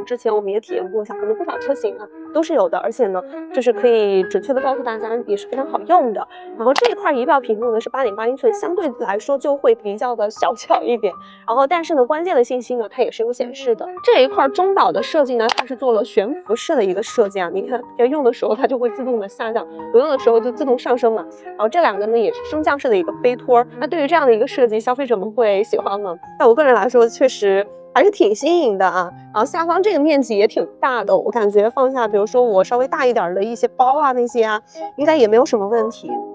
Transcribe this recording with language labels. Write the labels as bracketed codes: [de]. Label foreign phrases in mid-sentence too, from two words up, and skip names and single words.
[zh] 之前我們也體驗過，小鵬的不少車型啊都是有的，而且呢就是可以準確的告訴大家也是非常好用的。然後這一塊儀表屏幕呢是8.8英寸，相對來說就會比較的小巧一點。然後但是呢關鍵的信息呢它也是有顯示的。這一塊中島的設計呢它是做了懸浮式的一個設計啊，你看要用的時候它就會自動的下降，不用的時候就自動上升嘛。然後這兩個呢也是升降式的一個背托，那對於這樣的一個設計，消費者們會喜歡嗎？在我個人來說確實還是挺新穎的啊。然後下方這個面積也挺大的，我感覺放下比如說我稍微大一點的一些包啊那些啊，應該也沒有什麼問題。